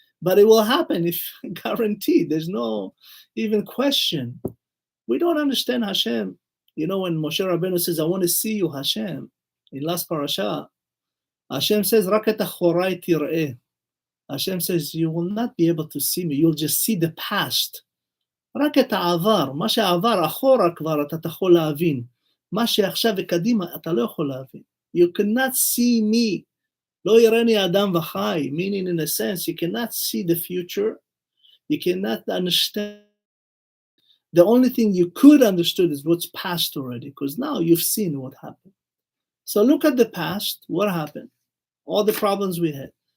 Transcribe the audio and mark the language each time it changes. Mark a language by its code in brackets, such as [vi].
[en] But it will happen, if guaranteed. There's no even question. We don't understand Hashem. When Moshe Rabbeinu says, I want to see you, Hashem, in last parasha, Hashem says, [he] Rak et achorai tir'eh. [en] Hashem says, you will not be able to see me. You'll just see the past. [he] Rak et ha'avar. מה שעבר אחורה כבר אתה תוכל להבין. מה שעכשיו וקדימה אתה לא יכול להבין. [en] You cannot see me. [he] לא יראני אדם וחי. [en] Meaning, in a sense, you cannot see the future. You cannot understand. The only thing you could understand is what's past already, because now you've seen what happened. So look at the past, what happened, all the problems we had.